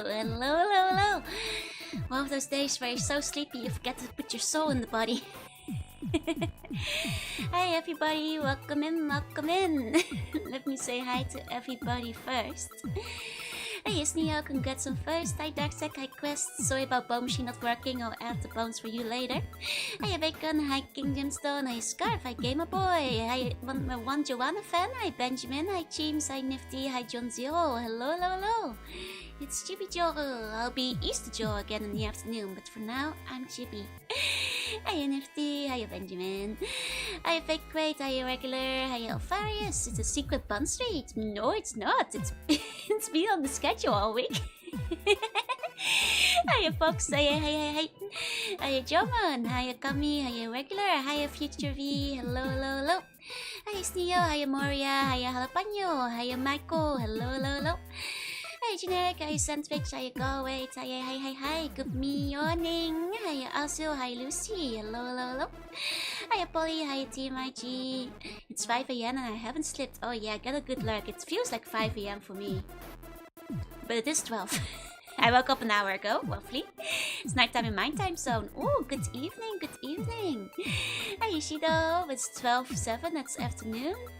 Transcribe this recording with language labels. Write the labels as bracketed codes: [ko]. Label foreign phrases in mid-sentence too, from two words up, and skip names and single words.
[en] Hello, hello, hello. One of those days where you're so sleepy you forget to put your soul in the body. Hi everybody, welcome in, welcome in. Let me say hi to everybody first. Hey, it's Neo, congrats on first. Hi Darksec, hi Quest. Sorry about Bone Machine not working, I'll add the bones for you later. Hi Bacon, hi King Gemstone, hi Scarf, hi Gamer Boy, hi one Joanna fan, hi Benjamin, hi James, hi Nifty, hi John Zero. Hello, hello, hello. It's Chibi Joe. I'll be Easter Joe again in the afternoon, but for now, I'm Chibi. Hiya Nifty, hiya Benjamin. Hiya Fake Crate, hiya Regular, hiya Alfarius. It's a secret bun street. No, it's not. It's been on the schedule all week. Hiya Fox, hiya, hiya. Hiya Joman, hiya Kami, hiya Regular, hiya Future V. Hello, hello, hello. Hiya Sneo, hiya Moria, hiya Jalapeno, hiya Michael. Hello, hello, hello. Hi Generic, hi Sandwich, hi Galway, hi, good morning. Hi Asil, hi Lucy, hello, hello, hello. Hi Polly, hi Team IG. It's 5 AM and I haven't slept. Oh yeah, get a good lurk. It feels like 5 AM for me. But it is 12. I woke up an hour ago, roughly. It's nighttime in my time zone. Oh, good evening, good evening. Hi Ishido, it's 12:07, that's afternoon.